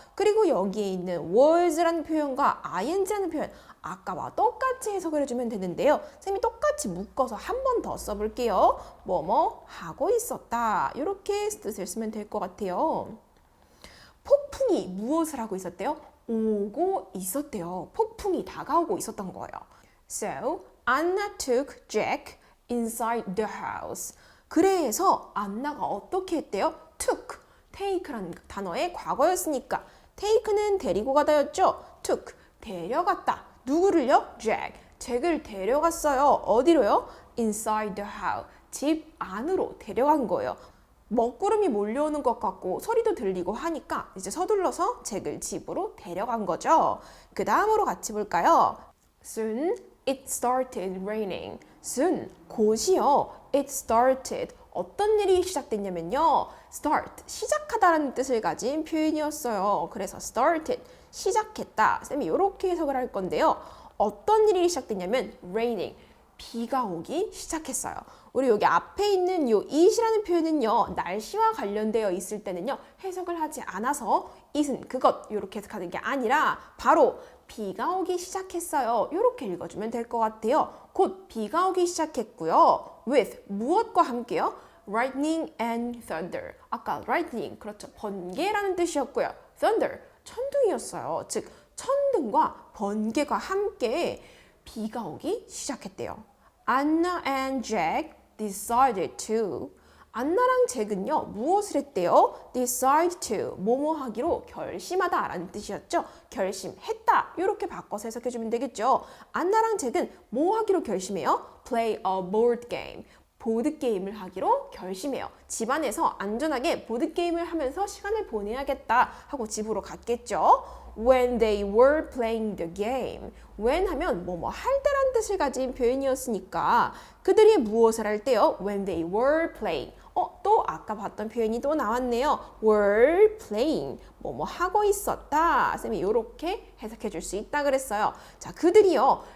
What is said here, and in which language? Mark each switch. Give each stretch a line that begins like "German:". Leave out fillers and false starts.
Korean: 그리고 여기에 있는 was라는 표현과 ing라는 표현 아까와 똑같이 해석을 해주면 되는데요. 쌤이 똑같이 묶어서 한 번 더 써볼게요. 뭐뭐 하고 있었다. 이렇게 뜻을 쓰면 될 것 같아요. 폭풍이 무엇을 하고 있었대요? 오고 있었대요. 폭풍이 다가오고 있었던 거예요.
English: So, Anna took Jack inside the house.
Korean: 그래서 안나가 어떻게 했대요? took, take라는 단어의 과거였으니까 take는 데리고 가다였죠? took, 데려갔다. 누구를요? 잭을 데려갔어요. 어디로요?
English: inside the house,
Korean: 집 안으로 데려간 거예요. 먹구름이 몰려오는 것 같고 소리도 들리고 하니까 이제 서둘러서 잭을 집으로 데려간 거죠. 그 다음으로 같이 볼까요?
English: Soon it started raining. soon,
Korean: 곧이요.
English: It started.
Korean: 어떤 일이 시작됐냐면요. start, 시작하다라는 뜻을 가진 표현이었어요. 그래서 started, 시작했다. 쌤이 이렇게 해석을 할 건데요. 어떤 일이 시작됐냐면 raining, 비가 오기 시작했어요. 우리 여기 앞에 있는 요 it이라는 표현은요. 날씨와 관련되어 있을 때는요. 해석을 하지 않아서 it은 그것 이렇게 해석하는 게 아니라 바로 비가 오기 시작했어요. 이렇게 읽어주면 될 것 같아요. 곧 비가 오기 시작했고요.
English: with,
Korean: 무엇과 함께요?
English: lightning and thunder.
Korean: 아까 lightning, 그렇죠. 번개라는 뜻이었고요. thunder, 천둥이었어요. 즉 천둥과 번개가 함께 비가 오기 시작했대요.
English: Anna and Jack decided to.
Korean: 안나랑 잭은요 무엇을 했대요?
English: decide to,
Korean: 뭐뭐 하기로 결심하다 라는 뜻이었죠. 결심했다 이렇게 바꿔서 해석해주면 되겠죠. 안나랑 잭은 뭐 하기로 결심해요?
English: play a board game,
Korean: 보드게임을 하기로 결심해요. 집안에서 안전하게 보드게임을 하면서 시간을 보내야겠다 하고 집으로 갔겠죠.
English: When they were playing the game.
Korean: when 하면 뭐뭐 할 때란 뜻을 가진 표현이었으니까 그들이 무엇을 할 때요?
English: When they were playing.
Korean: 또 아까 봤던 표현이 또 나왔네요.
English: were playing.
Korean: 뭐뭐 하고 있었다. 쌤이 이렇게 해석해 줄 수 있다 그랬어요. 자, 그들이요.